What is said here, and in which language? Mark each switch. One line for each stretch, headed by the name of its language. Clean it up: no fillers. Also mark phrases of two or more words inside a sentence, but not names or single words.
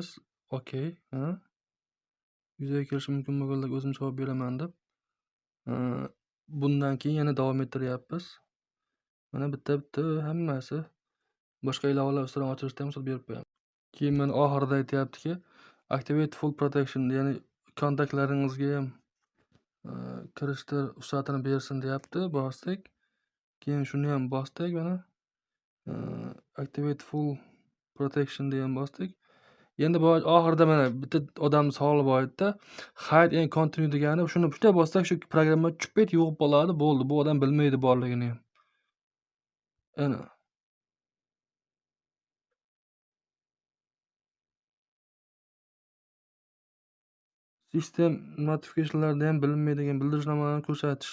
Uzbek: OK, yuzaga kirishi mumkin bo'lganlarga o'zim javob beraman deb. Bundan keyin yana davom ettiryapmiz. Mana bitta hammasi boshqa ilovalar ustidan ochirishda ham ruxsat berib qo'yamiz. Keyin mana oxirida aytayaptiki,
English: activate full protection,
Uzbek: ya'ni kontaktlaringizga ham kirishda ruxsatini bersin deyapti. Bosdik. Keyin shuni ham bosdik mana.
English: Activate full protection
Uzbek: degan bosdik. Endi bu oxirida mana bitta odamni savoli bor edi-da,
English: hide and continue
Uzbek: degani shuni pushta bossak shu programma chupet yo'q bo'ladi, bo'ldi. Bu odam bilmaydi borligini ham. Ana. Sistem notification'larda ham bilinmaydigan bildirishnomalarni ko'rsatish.